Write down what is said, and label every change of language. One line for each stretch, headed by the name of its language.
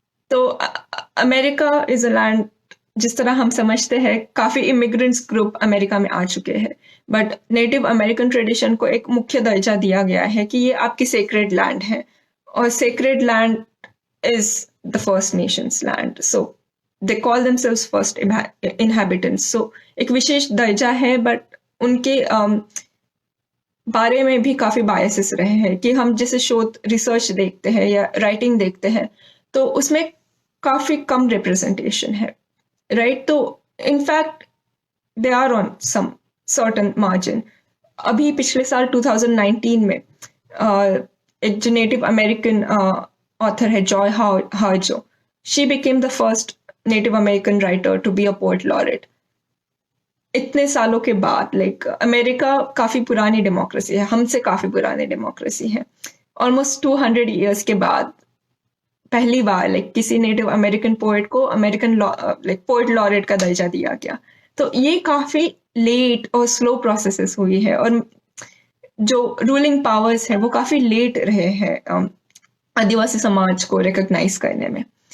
Hindi: तो America is a land, जिस तरह हम समझते हैं, काफी इमिग्रेंट्स ग्रुप अमेरिका में आ चुके हैं, बट नेटिव अमेरिकन ट्रेडिशन को एक मुख्य दर्जा दिया गया है कि ये आपकी सेक्रेड लैंड है, और sacred land
English: is the First Nations land. So they call themselves first inhabitants.
Hindi: So एक विशेष दर्जा है, बट उनके बारे में भी काफी बायसेस रहे हैं कि हम जैसे शोध रिसर्च देखते हैं या राइटिंग देखते हैं तो उसमें काफी कम रिप्रेजेंटेशन है, राइट?
English: तो in fact they are on some certain margin.
Hindi: अभी पिछले साल 2019 में एक जो नेटिव अमेरिकन author है Joy हार्जो,
English: she became the first Native American writer to be a poet laureate.
Hindi: इतने सालों के बाद, लाइक अमेरिका काफी पुरानी डेमोक्रेसी है, हमसे काफी पुरानी डेमोक्रेसी है। ऑलमोस्ट 200 ईयर्स के बाद पहली बार लाइक किसी नेटिव अमेरिकन पोएट को अमेरिकन लाइक पोएट लॉरेट का दर्जा दिया गया। तो ये काफी लेट और स्लो प्रोसेसेस हुई है, और जो रूलिंग पावर्स है वो काफी लेट रहे हैं आदिवासी समाज को रिकॉग्नाइज करने में।